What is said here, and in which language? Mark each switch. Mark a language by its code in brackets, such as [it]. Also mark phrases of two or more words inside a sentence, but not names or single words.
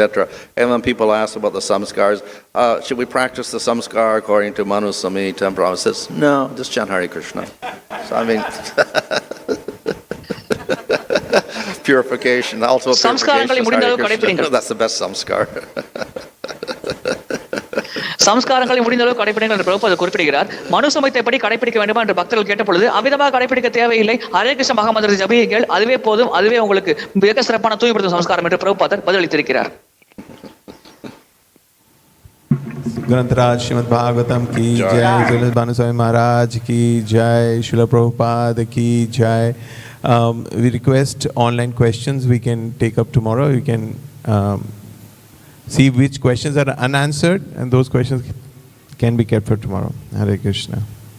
[en] And when people ask about the samskars, should we practice the samskar according to Manu Samhita? And Prabhupada says, no, just chant Hare Krishna. So I mean, purification, also purification. That's the best samskar. [ta] சம்ஸ்காரங்களை முடிந்த அளவு கடைபிடிங்கள் என்று பிரபுபாதர் குறிப்பிடுகிறார். மனு சமயத்தைப்படி கடைபிடிக்க வேண்டுமா என்று பக்தர்கள் கேட்டபொழுது அவ்விதமாக கடைபிடிக்க தேவையில்லை, ஹரே கிருஷ்ண மகாமந்திரத்தை ஜபியுங்கள், அதுவே போதும், அதுவே உங்களுக்கு மிக சிறப்பான தூய்மைப்படுத்தும் சம்ஸ்காரம் என்று பிரபுபாதர் பதிலளித்திருக்கிறார். [hi] ग्रंथराज श्रीमद् भागवतम की जय, तुलसी भानु स्वामी महाराज की जय, श्रील प्रभुपाद की जय. [en] We request online questions we can take up tomorrow. We can see which questions are unanswered, and those questions can be kept for tomorrow. Hare Krishna.